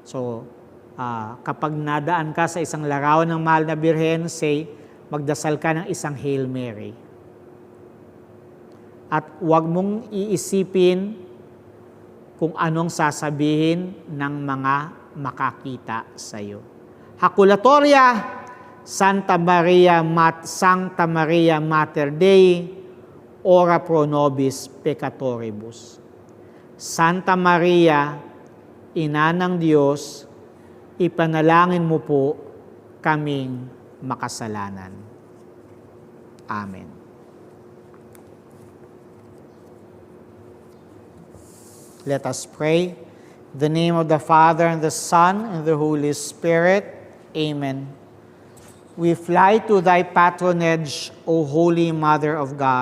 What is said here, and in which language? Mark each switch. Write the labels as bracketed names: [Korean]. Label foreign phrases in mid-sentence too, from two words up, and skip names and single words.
[Filipino] So, kapag nadaan ka sa isang larawan ng Mahal na Birhen, say, magdasal ka ng isang [English] Hail Mary. [Filipino] At huwag mong iisipin kung anong sasabihin ng mga makakita sa iyo. [Latin] Hakulatoria, Sancta Maria Mater Dei, ora pro nobis peccatoribus. [Filipino] Santa Maria, Ina ng Diyos, ipanalangin mo po kaming makasalanan. [English] Amen. Let us pray. In the name of the Father, and the Son, and the Holy Spirit. Amen. We fly to thy patronage, O Holy Mother of God.